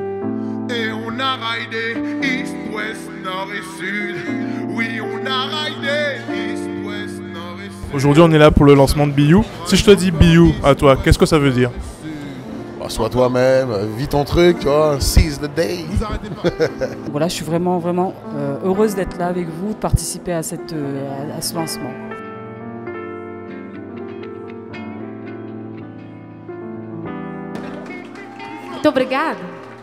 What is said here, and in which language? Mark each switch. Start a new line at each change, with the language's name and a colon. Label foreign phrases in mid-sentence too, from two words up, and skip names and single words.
French: Et on a raidé East, Ouest, Nord et Sud. Oui, on a raidé East, Ouest, Nord et Sud. Aujourd'hui on est là pour le lancement de Biou. Si je te dis Biou à toi, qu'est-ce que ça veut dire? Sois toi-même, vis ton truc, tu vois,
English: seize the day.
French: Voilà, je suis vraiment heureuse d'être là avec vous, de participer à ce lancement.
Portuguese: Muito obrigada.